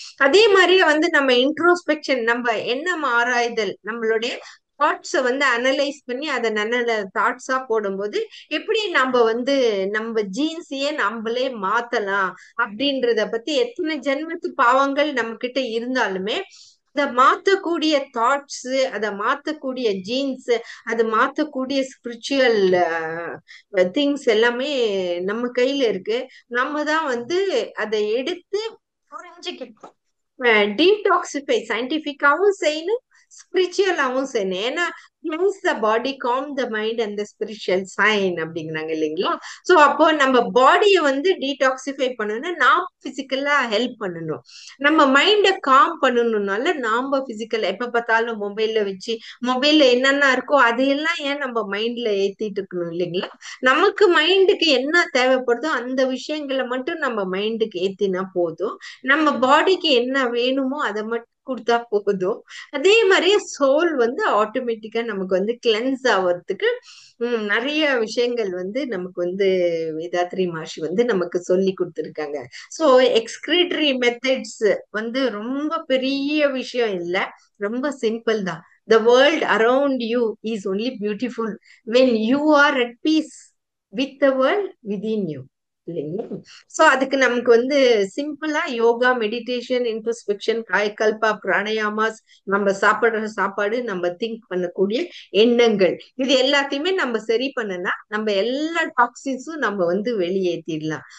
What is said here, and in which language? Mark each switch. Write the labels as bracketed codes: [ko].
[ta] அதே மாதிரி நம்ம இன்ட்ரோஸ்பெக்ஷன், நம்ம எண்ணம் ஆராய்தல், நம்மளுடைய தாட்ஸை அனலைஸ் பண்ணி அதை நல்ல தாட்ஸா போடும்போது எப்படி நம்ம நம்ம ஜீன்ஸையே நம்மளே மாத்தலாம் அப்படின்றத பத்தி, எத்தனை ஜென்மத்து பாவங்கள் நம்ம கிட்ட இருந்தாலுமே அதை மாத்தக்கூடிய தாட்ஸ், அதை மாத்தக்கூடிய ஜீன்ஸ், அதை மாத்தக்கூடிய ஸ்பிரிச்சுவல் திங்ஸ் எல்லாமே நம்ம கையில இருக்கு. நம்ம தான் அதை எடுத்து புரிஞ்சுக்கிட்டோம், டீடாக்சிஃபை சயின்டிபிக்காவும் செய்யணும், ஸ்பிரிச்சுவலாவும் சரி. ஏன்னா [en] cleanse the body, calm the mind and the spiritual sign [ta] அப்படிங்கிறாங்க இல்லைங்களா? சோ அப்போ நம்ம பாடியை வந்து டீடாக்சிஃபை பண்ணணும்னா நாம பிசிக்கலா ஹெல்ப் பண்ணணும். நம்ம மைண்ட காம் பண்ணணும்னால நாம பிசிக்கல் எப்ப பார்த்தாலும் மொபைல்ல வச்சு மொபைல்ல என்னென்ன இருக்கோ அதையெல்லாம் ஏன் நம்ம மைண்ட்ல ஏத்திட்டு இருக்கணும் இல்லைங்களா? நமக்கு மைண்டுக்கு என்ன தேவைப்படுதோ அந்த விஷயங்களை மட்டும் நம்ம மைண்டுக்கு ஏத்தினா போதும். நம்ம பாடிக்கு என்ன வேணுமோ அதை மட்டும் கொடுத்தா போதும். அதே மாதிரியே சோல் வந்து ஆட்டோமேட்டிக்கா நமக்கு வந்து கிளென்ஸ் ஆகிறதுக்கு நிறைய விஷயங்கள் வந்து நமக்கு வந்து வேதாத்ரி மகர்ஷி வந்து நமக்கு சொல்லி கொடுத்துருக்காங்க. சோ எக்ஸ்கிரீட்டரி மெத்தட்ஸ் வந்து ரொம்ப பெரிய விஷயம் இல்ல, ரொம்ப சிம்பிள் தான். [en] The world around you is only beautiful when you are at peace with the world within you. [ta] இல்லைங்களா? சோ அதுக்கு நமக்கு வந்து சிம்பிளா யோகா, மெடிடேஷன், இன்ட்ரோஸ்பெக்ஷன், காயகல்பா, பிராணயாமாஸ், நம்ம சாப்பிடுற சாப்பாடு, நம்ம திங்க் பண்ணக்கூடிய எண்ணங்கள், இது எல்லாத்தையுமே நம்ம சரி பண்ணனா நம்ம எல்லா டாக்ஸின்ஸும் நம்ம வந்து வெளியேற்றிடலாம்.